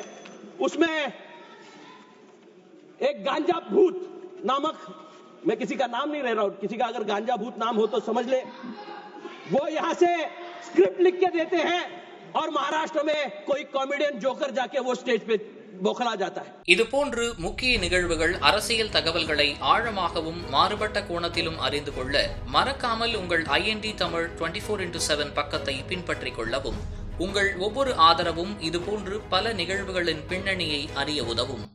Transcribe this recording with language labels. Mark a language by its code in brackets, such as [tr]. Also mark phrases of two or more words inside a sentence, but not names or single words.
[hi] उसमें एक गांजा भूत नामक, मैं किसी का नाम नहीं ले रहा हूं, किसी का अगर गांजा भूत नाम हो तो समझ ले, वो यहां से स्क्रिप्ट लिख के देते हैं और महाराष्ट्र में कोई [en] comedian joker [hi] जाके वो स्टेज पे बोखला जाता है। [ta] இதுபோன்று முக்கிய நிகழ்வுகள், அரசியல் தகவல்களை ஆழமாகவும் மாறுபட்ட கோணத்திலும் அறிந்து கொள்ள மறக்காமல் உங்கள் IND தமிழ் 24/7 பக்கத்தை பின்பற்றிக் கொள்ளவும். உங்கள் ஒவ்வொரு ஆதரவும் இதுபோன்று பல நிகழ்வுகளின் பின்னணியை அறிய உதவும்.